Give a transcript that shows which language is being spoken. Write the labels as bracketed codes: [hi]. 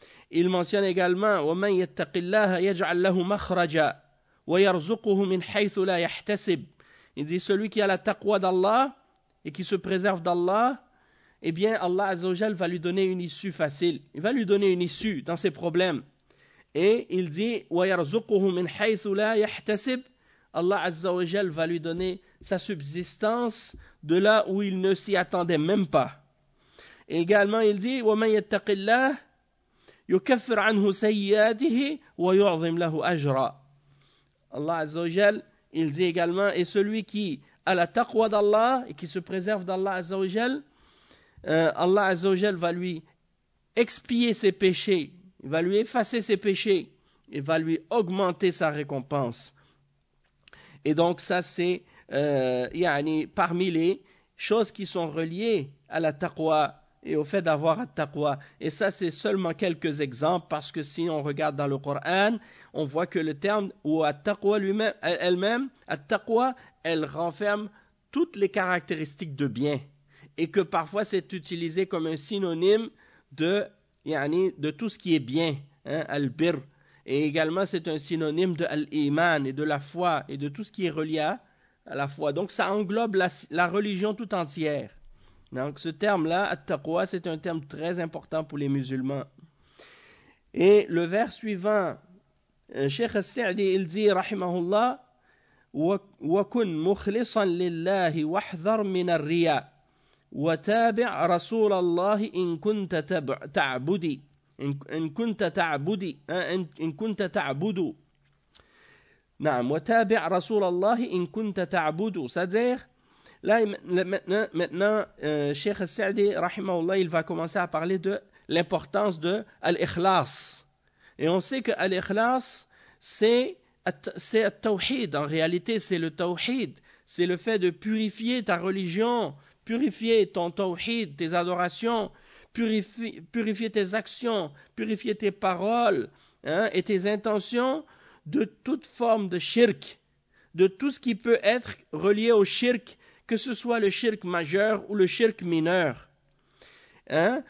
[fr] Il mentionne également il dit celui qui a la taqwa d'Allah et qui se préserve d'Allah, eh bien Allah Azza wa Jal va lui donner une issue facile. Il va lui donner une issue dans ses problèmes. Et il dit [ar] وَيَرْزُقُهُ مِنْ حَيْثُ لَا يَحْتَسِبُ. [fr] Allah Azza wa Jal va lui donner sa subsistance de là où il ne s'y attendait même pas. Et également il dit [ar] وَمَنْ يَتَّقِ اللَّهِ يُكَفِّرْ عَنْهُ سَيِّئَاتِهِ وَيُعْظِمْ لَهُ أَجْرًا. [fr] Allah Azza wa Jal, il dit également, et celui qui a la taqwa d'Allah et qui se préserve d'Allah Azza wa Jal, Allah Azza wa Jal va lui expier ses péchés. Il va lui effacer ses péchés et va lui augmenter sa récompense. Et donc ça, c'est yani, parmi les choses qui sont reliées à la taqwa et au fait d'avoir la taqwa. Et ça, c'est seulement quelques exemples, parce que si on regarde dans le Coran, on voit que le terme ou la taqwa lui-même, elle-même, la taqwa, elle renferme toutes les caractéristiques de bien. Et que parfois, c'est utilisé comme un synonyme de yani, de tout ce qui est bien, hein, al-bir. Et également, c'est un synonyme de al-iman et de la foi et de tout ce qui est relié à la foi. Donc, ça englobe la religion tout entière. Donc, ce terme-là, at-taqwa, c'est un terme très important pour les musulmans. Et le vers suivant, Cheikh al-Sa'di, il dit, rahimahullah, [ar] وَكُنْ مُخْلِصًا لِلَّهِ وَحْذَرْ مِنَ الرِّيَا وتابع رسول الله إن كنت تعبدي إن كنت تعبدي إن كنت تعبد نعم وتابع رسول الله إن كنت تعبد [fr] c'est-à-dire maintenant Cheikh Al-Sa'di [ar] رحمه الله [fr] il va commencer à parler de l'importance de l'ikhlas. Et on sait que l'ikhlas c'est التوحيد. En réalité c'est le tawhid, c'est le fait de purifier ta religion, purifier ton tawhid, tes adorations, purifier tes actions, purifier tes paroles, hein, et tes intentions de toute forme de shirk, de tout ce qui peut être relié au shirk, que ce soit le shirk majeur ou le shirk mineur. Hein?